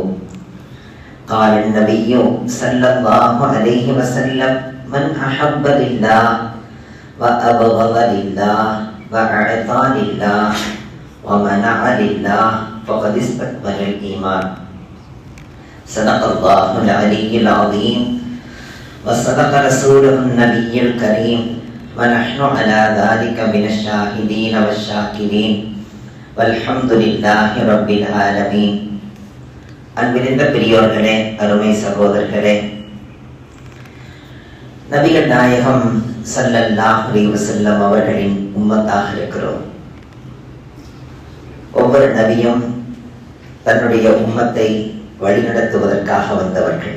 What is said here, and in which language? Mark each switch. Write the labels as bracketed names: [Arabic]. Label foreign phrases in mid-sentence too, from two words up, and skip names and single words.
[Arabic] قال النبي صلى الله عليه وسلم: من أحب لله وأبغض لله وأعطى لله ومنع لله فقد استكمل الإيمان. صدق الله العلي العظيم وصدق رسوله النبي الكريم ونحن على ذلك من الشاهدين والشاكرين والحمد لله رب العالمين. [Tamil] அன்பிருந்த பெரியோர்களே, அருமை சகோதரர்களே, நபிகள் நாயகம் [Arabic] صلى الله عليه وسلم [Tamil] அவர்களின் உம்மத்தாக இருக்கிறோம். ஒவ்வொரு நபியும் தன்னுடைய உம்மத்தை வழிநடத்துவதற்காக வந்தவர்கள்.